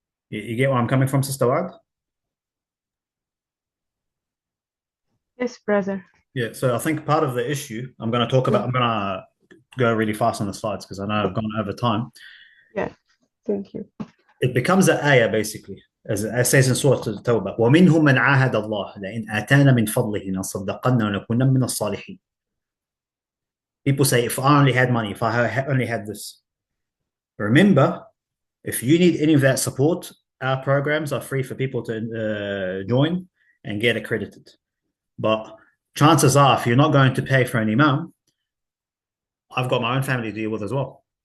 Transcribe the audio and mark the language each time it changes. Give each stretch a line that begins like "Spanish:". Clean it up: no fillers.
English: You get where I'm coming from, Sister Wad? Yes, brother. Yeah, so I think part of the issue I'm going to go really fast on the slides because I know I've gone over time. Yeah, thank you. It becomes an ayah, basically. as says in Surah At-Tawbah,
Arabic: وَمِنْهُمْ مَنْ عَاهَدَ اللَّهَ لَإِنْ آتَانَ مِنْ فَضْلِهِ لَنَصَّدَّقَنَّ وَلَنَكُونَنَّ مِنَ الصَّالِحِينَ.
English: People say, if I only had money, if I only had this. Remember, if you need any of that support, our programs are free for people to join and get accredited. But chances are, if you're not going to pay for an imam, I've got my own family to deal with as well.